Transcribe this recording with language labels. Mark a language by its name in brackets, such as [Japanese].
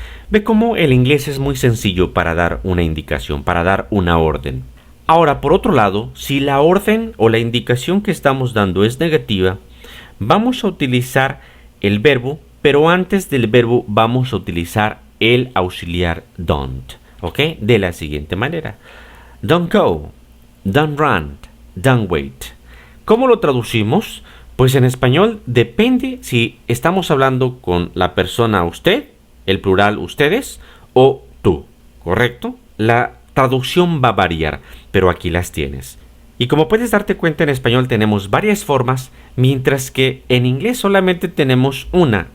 [Spanish] Ve cómo el inglés es muy sencillo para dar una indicación, para dar una orden. Ahora, por otro lado, si la orden o la indicación que estamos dando es negativa, vamos a utilizar el verbo, pero antes del verbo vamos a utilizar el auxiliar don't, ¿ok? De la siguiente manera. [English] Don't go, don't run, don't wait. [Spanish] ¿Cómo lo traducimos? Pues en español depende si estamos hablando con la persona usted, el plural ustedes, o tú, ¿correcto? La traducción va a variar, pero aquí las tienes. Y como puedes darte cuenta, en español tenemos varias formas, mientras que en inglés solamente tenemos una.